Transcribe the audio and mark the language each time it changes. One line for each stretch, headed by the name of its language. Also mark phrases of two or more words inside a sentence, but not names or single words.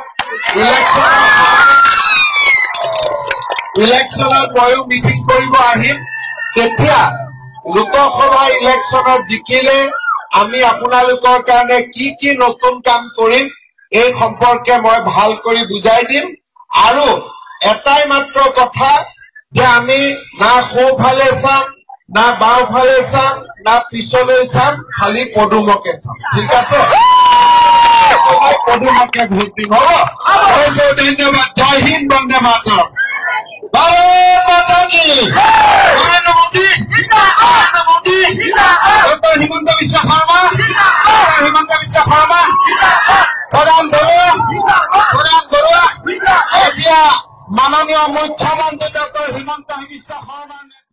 Assamese: ইলেকশ্যনত ময়ো মিটিং কৰিব আহিম তেতিয়া লোকসভা ইলেকশ্যনত জিকিলে আমি আপোনালোকৰ কাৰণে কি কি নতুন কাম কৰিম এই সম্পৰ্কে মই ভাল কৰি বুজাই দিম আৰু এটাই মাত্ৰ কথা যে আমি না সোঁফালে চাম না বাওঁফালে চাম না পিছলৈ চাম খালি পদুমকে চাম ঠিক আছে পদুমকে ভোট দিম হ'ব বহুত বহুত ধন্যবাদ জয় হিন্দ বন্দে মাতৰম
Hindi: भारत माता की नरेंद्र मोदी डॉक्टर हिमंत विश्व शर्मा प्रधान बरुआ
Assamese: এতিয়া মাননীয় মুখ্যমন্ত্ৰী ডক্টৰ হিমন্ত বিশ্ব শৰ্মা